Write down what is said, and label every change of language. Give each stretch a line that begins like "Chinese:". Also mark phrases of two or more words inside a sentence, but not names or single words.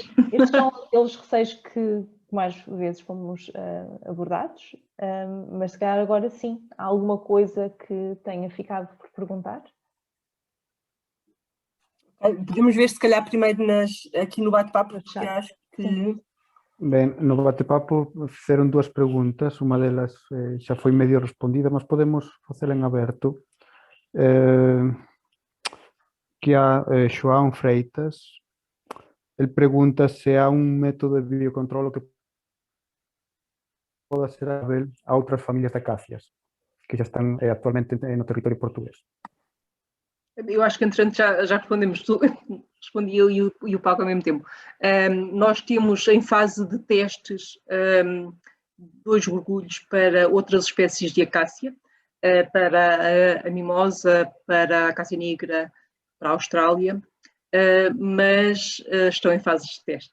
Portuguese: Estes são aqueles receios que mais vezes fomos abordados, mas se calhar agora sim, há alguma coisa que tenha ficado por perguntar? Podemos ver se calhar primeiro aqui no bate-papo, porque acho que...
Galician: Ben, no bate-papo fizeron dúas preguntas, unha delas xa foi medio respondida, mas podemos facela en aberto. Que a Xoán Freitas, el pregunta se há un método de biocontrolo que poda ser aplicável a outras familias de acácias que já están actualmente no territorio portugués.
Portuguese: Eu acho que, entretanto, já respondemos tudo, respondi eu e o Paco ao mesmo tempo. Nós temos em fase de testes 2 mergulhos para outras espécies de acácia, para a mimosa, para a acácia negra, para a Austrália, mas estão em fases de teste.